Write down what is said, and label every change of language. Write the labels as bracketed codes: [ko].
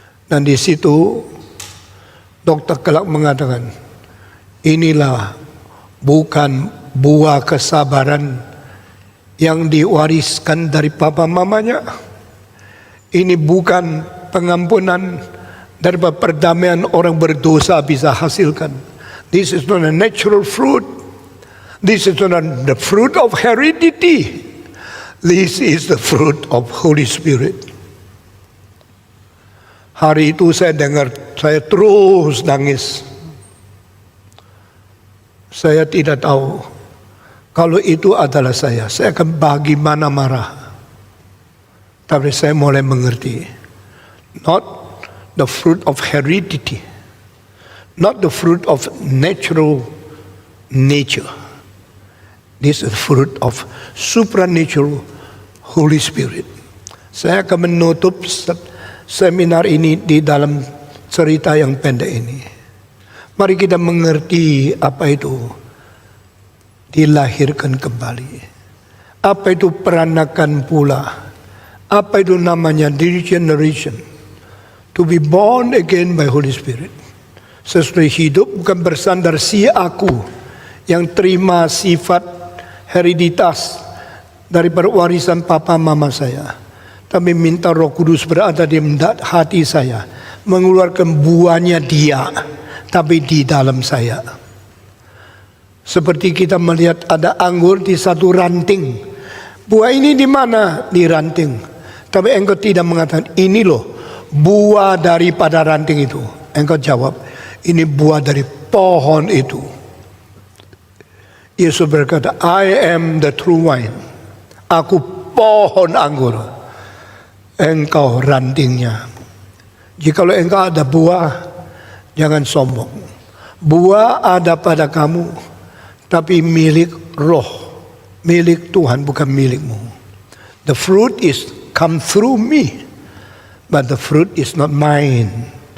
[id] Dan di situ Dokter Clark mengatakan, inilah bukan buah kesabaran yang diwariskan dari papa mamanya. Ini bukan pengampunan dari perdamaian orang berdosa bisa hasilkan. [en] This is not a natural fruit. This is not the fruit of heredity. This is the fruit of Holy Spirit. [id] Hari itu saya dengar, saya terus nangis. Saya tidak tahu kalau itu adalah saya akan bagaimana marah. Tapi saya mulai mengerti. [en] Not the fruit of heredity. Not the fruit of natural nature. This is the fruit of supernatural Holy Spirit. [id] Saya akan menutup seminar ini di dalam cerita yang pendek ini. Mari kita mengerti apa itu dilahirkan kembali. Apa itu peranakan pula. Apa itu namanya regeneration. [en] To be born again by Holy Spirit. [id] Sesudah hidup bukan bersandar si aku yang terima sifat hereditas daripada warisan papa mama saya. Tapi minta Roh Kudus berada di hati saya, mengeluarkan buahnya Dia, tapi di dalam saya. Seperti kita melihat ada anggur di satu ranting. Buah ini di mana? Di ranting. Tapi engkau tidak mengatakan, ini loh buah daripada ranting itu. Engkau jawab, ini buah dari pohon itu. Yesus berkata, I am the true wine. Aku pohon anggur. Engkau rantingnya. Jikalau engkau ada buah, jangan sombong. Buah ada pada kamu, tapi milik Roh, milik Tuhan, bukan milikmu. [en] The fruit is come through me, but the fruit is not mine.